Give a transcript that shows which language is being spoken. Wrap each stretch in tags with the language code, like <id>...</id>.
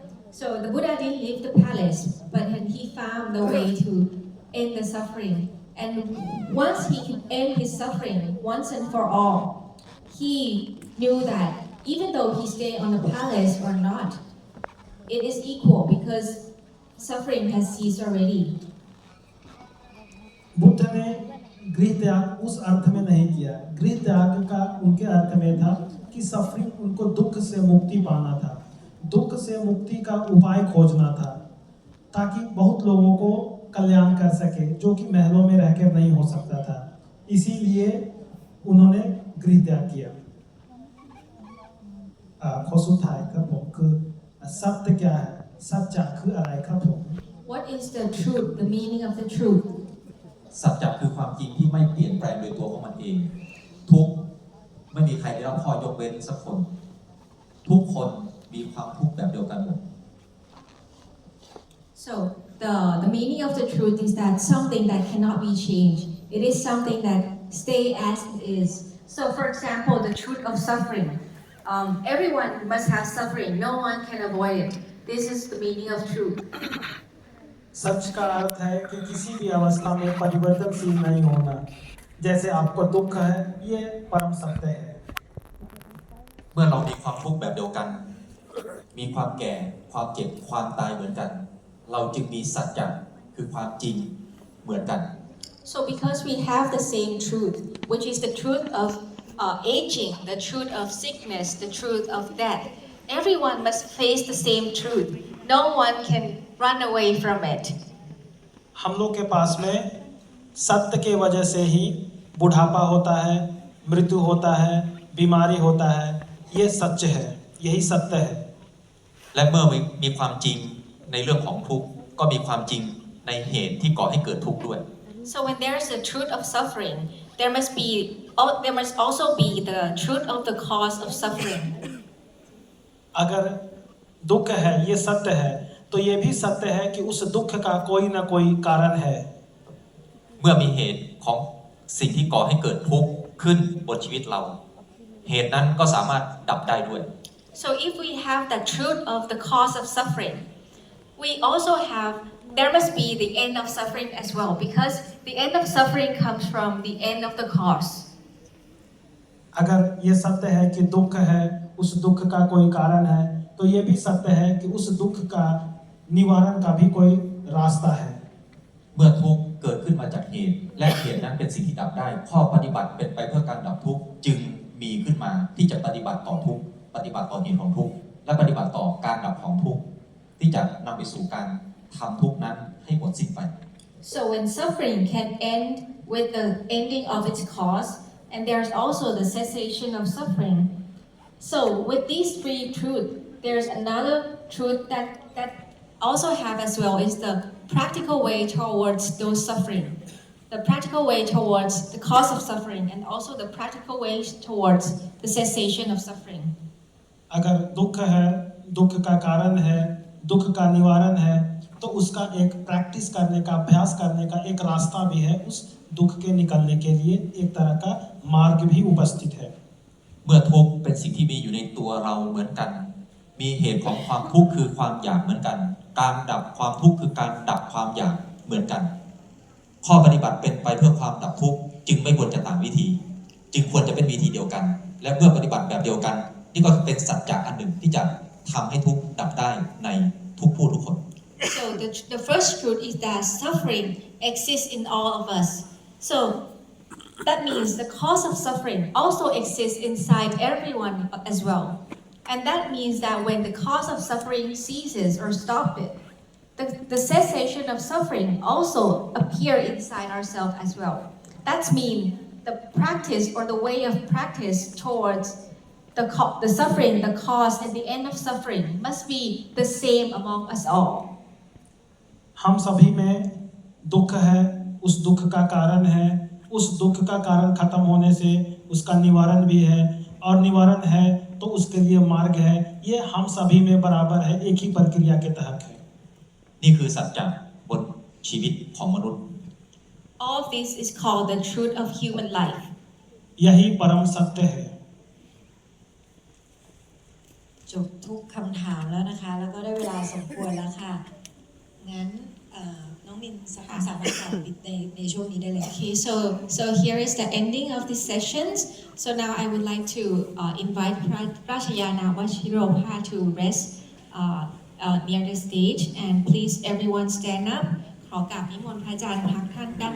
<en>So the Buddha didn't leave the palace, but he found the way to end the suffering. And once he can end his suffering once and for all, he knew that even though he stay on the palace or not, it is equal because suffering has ceased already.</en> <hi>Buddha ने गृह त्याग उस अर्थ में नहीं किया। गृह त्याग का उनके अर्थ में था कि सफरिंग उनको दुख से मुक्ति पाना था, दुख से मुक्ति का उपाय खोजना था ताकि बहुत लोगों को कल्याण कर सके जो कि महलों में रहकर नहीं हो सकता था। इसीलिए उन्होंने गृह त्याग किया।</hi> <th>ข้อสุดท้ายครับผมคือ</th> <hi>सत्य क्या है? सच्चा</hi> <th>คืออะไรครับผม</th> <en>What is the truth? The meaning of the truth?</en> <th>สัจจะคือความจริงที่ไม่เปลี่ยนแปลงโดยตัวของมันเองทุกไม่มีใครได้รับข้อยกเว้นสักคนทุกคนมีความทุกข์แบบเดียวกันหมด</th> <en>So the meaning of the truth is that something that cannot be changed. It is something that stay as it is. So for example, the truth of suffering. Everyone must have suffering. No one can avoid it. This is the meaning of truth.</en> <hi>सच का अर्थ है कि किसी भी अवस्था में परिवर्तनशील नहीं होना। जैसे आपको दुख है, ये परम सत्य है।</hi> <th>เมื่อเรามีความทุกข์แบบเดียวกันมีความแก่ความเจ็บความตายเหมือนกันเราจึงมีสัจจะคือความจริง เหมือนกัน</th> <en>So because we have the same truth, which is the truth of aging, the truth of sickness, the truth of death, everyone must face the same truth. No one can run away from it.</en> <hi>हम लोग के पास में सत्य के वजह से ही बुढ़ापा होता है, मृत्यु होता है, बीमारी होता है। ये सच है, यही सत्य है।</hi> <th>และเมื่อมีความจริงในเรื่องของทุกข์ก็มีความจริงในเหตุที่ก่อให้เกิดทุกข์ด้วย</th> <en>So when there is a truth of suffering, there must also be the truth of the cause of suffering.</en> <hi>अगर दुख है, ये सत्य है, तो ये भी सत्य है कि उस दुख का कोई ना कोई कारण है।</hi> <th>เมื่อมีเหตุของสิ่งที่ก่อให้เกิดทุกข์ขึ้นบนชีวิตเราเหตุนั้นก็สามารถดับได้ด้วย</th> <en>So if we have the truth of the cause of suffering, we also have there must be the end of suffering as well, because the end of suffering comes from the end of the cause.</en> <hi>अगर ये सत्य है कि दुख है, उस दुख का कोई कारण है, तो ये भी सत्य है कि उस दुख का निवारण का भी कोई रास्ता है।</hi> <th>เมื่อทุกข์เกิดขึ้นมาจากเหตุและเหตุนั้นเป็นสิ่งที่ดับได้ข้อปฏิบัติเป็นไปเพื่อการดับทุกข์จึงมีขึ้นมาที่จะปฏิบัติต่อทุกข์ปฏิบัติต่อเหตุของทุกข์และปฏิบัติต่อการดับของทุกข์ที่จะนำไปสู่การทำทุกข์นั้นให้หมดสิ้นไป</th> <en>So when suffering can end with the ending of its cause, and there's also the cessation of suffering. So with these three truths, there's another truth that also have as well is the practical way towards those suffering, the practical way towards the cause of suffering, and also the practical way towards the cessation of suffering.</en> <hi>अगर दुख है, दुख का कारण है, दुख का निवारण है, तो उसका एक प्रैक्टिस करने का, अभ्यास करने का एक रास्ता भी है। उस दुख के निकलने के लिए एक तरह का मार्ग भी उपस्थित है।</hi> <th>เมื่อทุกข์เป็นสิ่งที่มีอยู่ในตัวเราเหมือนกันมีเหตุของความทุกข์คือความอยากเหมือนกันการดับความทุกข์คือการดับความอยากเหมือนกันข้อปฏิบัติเป็นไปเพื่อความดับทุกข์จึงไม่ควรจะต่างวิธีจึงควรจะเป็นวิธีเดียวกันและเมื่อปฏิบัติแบบเดียวกันนี่ก็เป็นสัจจะอันหนึ่งที่จะทำให้ทุกข์ดับได้ในทุกผู้ทุกคน</th> <en>So the first truth is that suffering exists in all of us. So that means the cause of suffering also exists inside everyone as well. And that means that when the cause of suffering ceases or stops it, the cessation of suffering also appear inside ourselves as well. That means the practice or the way of practice towards the suffering, the cause and the end of suffering must be the same among us all.</en> <hi>हम सभी में दुख है, उस दुख का कारण है, उस दुख का कारण खत्म होने से उसका निवारण भी है और निवारण है तो उसके लिए मार्ग है। ये हम सभी में बराबर है, एक ही प्रक्रिया के तहत है।</hi> <th>นี่คือสัจจะบนชีวิตของมนุษย์</th> <en>All of this is called the truth of human life.</en> <hi>यही परम सत्य है।</hi> <th>จบทุกคำถามแล้วนะคะแล้วก็ได้เวลาสมควรแล้วค่ะงั้นน้องมินสามารถตอบในช่วงนี้ได้เลย</th> <en>Okay, so here is the ending of the sessions. So now I would like to invite Rajayana Wachiropa to rest near the stage, and please everyone stand up.</en> <th>ขอกราบนิมนต์พระอาจารย์พักท่านด้าน</th>